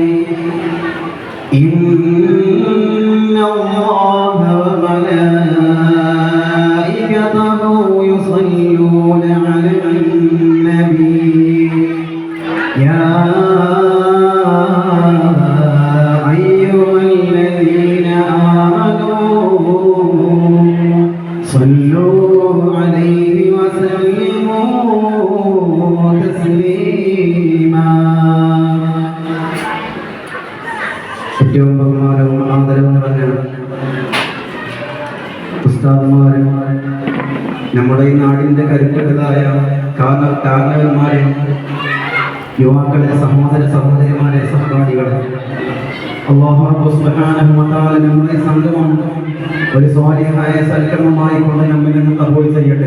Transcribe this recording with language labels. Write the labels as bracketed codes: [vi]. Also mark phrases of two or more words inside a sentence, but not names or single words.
[ar] إن الله وملائكته يصلون على النبي يا أيها الذين آمنوا صلوا عليه وسلموا تسليما. [ml] ഏറ്റവും ബഹുമാനവും ആദരവും നിറഞ്ഞ ഉസ്താദുമാരെ, നമ്മുടെ ഈ നാടിൻ്റെ കരുത്തുകളായ കാരണവന്മാരെ, യുവാക്കളെ, സഹോദര സഹോദരിമാരെ, സഹപാഠികളെ, അല്ലാഹു റബ്ബ് [ar] سبحانه وتعالى [ml] നമ്മുടെ സംഗമം ഒരു സ്വാലിഹായ സൽക്കർമ്മമായി കൊണ്ട് നമ്മിൽ നിന്ന് കബൂൽ ചെയ്യട്ടെ.